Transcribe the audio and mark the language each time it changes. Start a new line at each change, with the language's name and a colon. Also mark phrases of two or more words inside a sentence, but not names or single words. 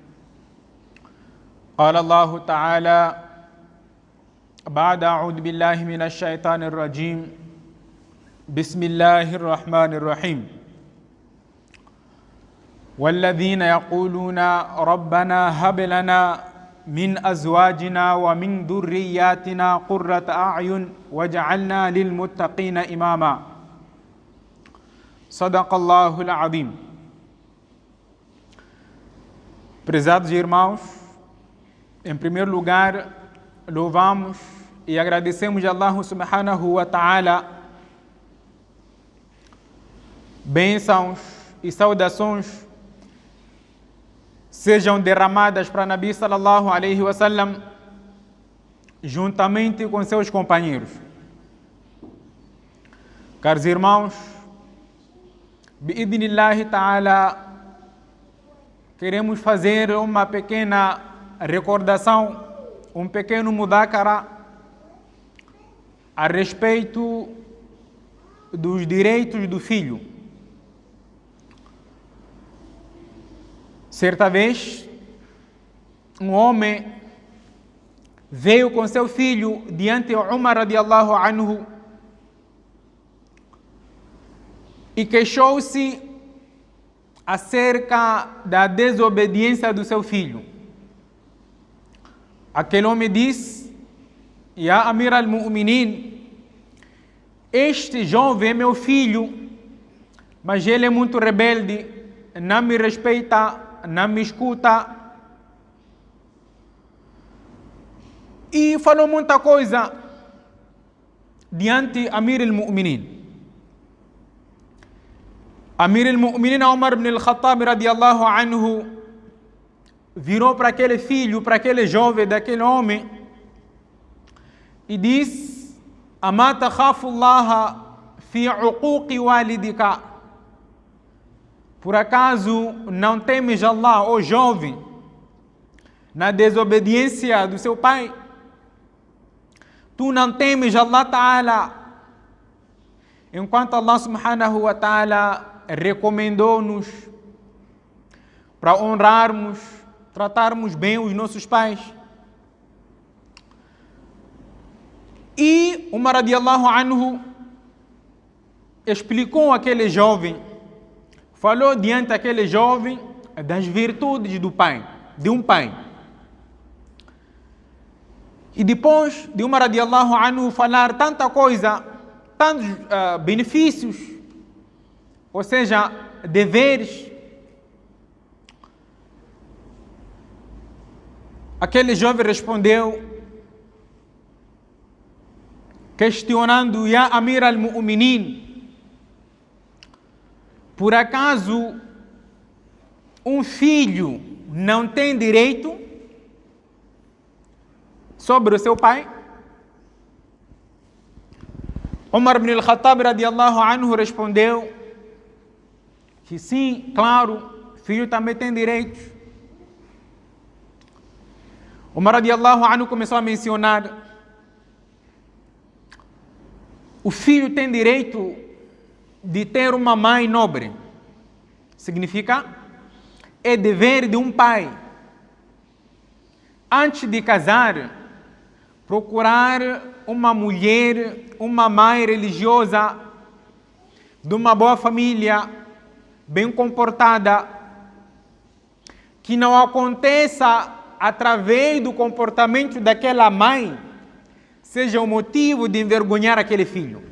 Arabic: قال الله تعالى بعد أعوذ بالله من الشيطان الرجيم بسم الله الرحمن الرحيم والذين يقولون ربنا هب لنا من أزواجنا ومن ذرياتنا قرة أعين وجعلنا للمتقين إماما. صدق الله العظيم.
Portuguese: Prezados irmãos, em primeiro lugar, louvamos e agradecemos a Allah
Arabic: سبحانه وتعالى,
Portuguese: bênçãos e saudações sejam derramadas para Nabi
Arabic: صلى الله عليه وسلم
Portuguese: juntamente com seus companheiros. Caros irmãos,
Arabic: بإذن الله تعالى,
Portuguese: queremos fazer uma pequena recordação, um pequeno mudakara a respeito dos direitos do filho. Certa vez, um homem veio com seu filho diante de Umar
Arabic: رضي الله عنه
Portuguese: e queixou-se acerca da desobediência do seu filho. Aquele homem disse:
Arabic: يا أمير المؤمنين,
Portuguese: este jovem é meu filho, mas ele é muito rebelde, não me respeita, não me escuta, e falou muita coisa diante
Arabic: أمير المؤمنين. أمير المؤمنين
Portuguese: Umar ibn al-Khattab
Arabic: رضي الله عنه
Portuguese: virou para aquele filho, para aquele jovem daquele homem e disse:
Arabic: أما تخاف الله في عقوق والدك.
Portuguese: Por acaso não temes Allah, ó jovem, na desobediência do seu pai? Tu não temes
Arabic: الله تعالى,
Portuguese: enquanto Allah
Arabic: سبحانه وتعالى
Portuguese: recomendou-nos para honrarmos, tratarmos bem os nossos pais. E Umar
Arabic: رضي الله عنه
Portuguese: explicou àquele jovem, falou diante daquele jovem das virtudes do pai, de um pai. E depois de Umar
Arabic: رضي الله عنه
Portuguese: falar tanta coisa, tantos benefícios, ou seja, deveres, aquele jovem respondeu, questionando:
Arabic: يا أمير المؤمنين,
Portuguese: por acaso um filho não tem direito sobre o seu pai? Umar ibn al-Khattab
Arabic: رضي الله عنه
Portuguese: respondeu que sim, claro, filho também tem direitos. Umar
Arabic: رضي الله عنه
Portuguese: começou a mencionar: o filho tem direito de ter uma mãe nobre. Significa, é dever de um pai, antes de casar, procurar uma mulher, uma mãe religiosa, de uma boa família, bem comportada, que não aconteça através do comportamento daquela mãe seja o motivo de envergonhar aquele filho.